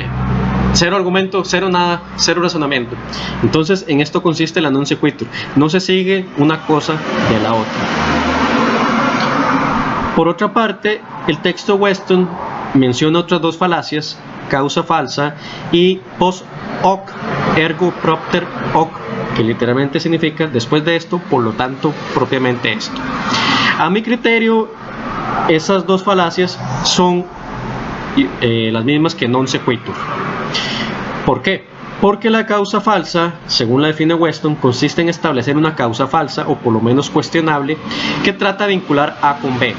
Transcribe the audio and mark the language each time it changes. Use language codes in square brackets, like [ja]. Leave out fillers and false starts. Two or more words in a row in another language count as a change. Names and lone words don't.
[es] Cero argumento, cero nada, cero razonamiento. Entonces, en esto consiste la [la] non sequitur. [es] No se sigue una cosa de la otra. Por otra parte, el texto Weston menciona otras dos falacias, causa falsa y [la] post hoc ergo propter hoc, [es] que literalmente significa después de esto, por lo tanto, propiamente esto. A mi criterio, esas dos falacias son las mismas que [la] non sequitur. [es] ¿Por qué? Porque la causa falsa, según la define Weston, consiste en establecer una causa falsa o por lo menos cuestionable que trata de vincular A con B.